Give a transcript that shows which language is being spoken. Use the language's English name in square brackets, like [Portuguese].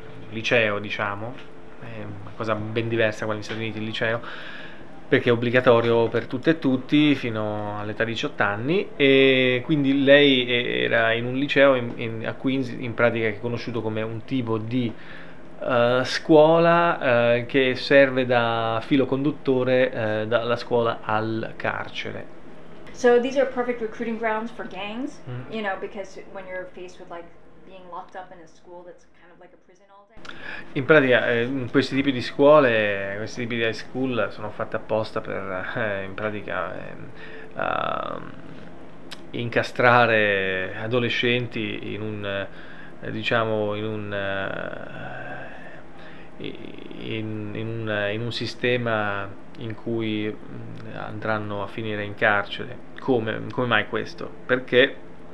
[Italian] liceo, diciamo, una cosa ben diversa qua negli Stati Uniti, il liceo, perché è obbligatorio per tutte e tutti fino all'età di 18 anni, e quindi lei era in un liceo a Queens, in pratica, che è conosciuto come un tipo di scuola che serve da filo conduttore dalla scuola al carcere. [English] So these are perfect recruiting grounds for gangs, you know, because when you're faced with like being locked up in a school that's kind of like a prison all day. [Italian] In pratica, questi tipi di scuole, questi tipi di high school sono fatte apposta per in pratica incastrare adolescenti diciamo, in un sistema in cui andranno a finire in carcere. Come mai questo? Perché